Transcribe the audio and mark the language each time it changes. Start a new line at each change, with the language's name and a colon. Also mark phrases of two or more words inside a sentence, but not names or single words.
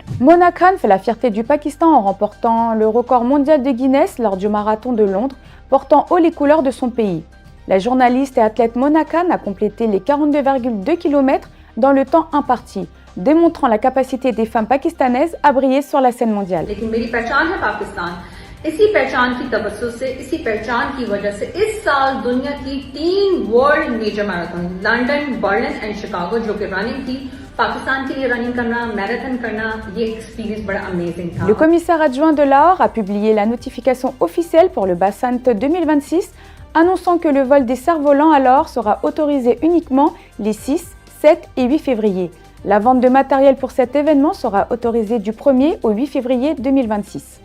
French: Mona Khan fait la fierté du Pakistan en remportant le record mondial de Guinness lors du marathon de Londres, portant haut les couleurs de son pays. La journaliste et athlète Mona Khan a complété les 42,2 km dans le temps imparti, démontrant la capacité des femmes pakistanaises à briller sur la scène mondiale.
Urdu: اسی پہچان کی توجہ سے اسی پہچان کی وجہ سے اس سال دنیا کی 3
English: World Major Marathon
Urdu: لندن، برلن اینڈ شکاگو جو کہ رننگ تھی پاکستان کے لیے رننگ کرنا، میراتھن کرنا، یہ ایکسپیرینس بڑا امیزنگ تھا.
French: Le commissaire adjoint de Lahore a publié la notification officielle pour le Basant 2026 annonçant que le vol des cerfs-volants à Lahore sera autorisé uniquement les 6, 7 et 8 février. La vente de matériel pour cet événement sera autorisée du 1er au 8 février 2026.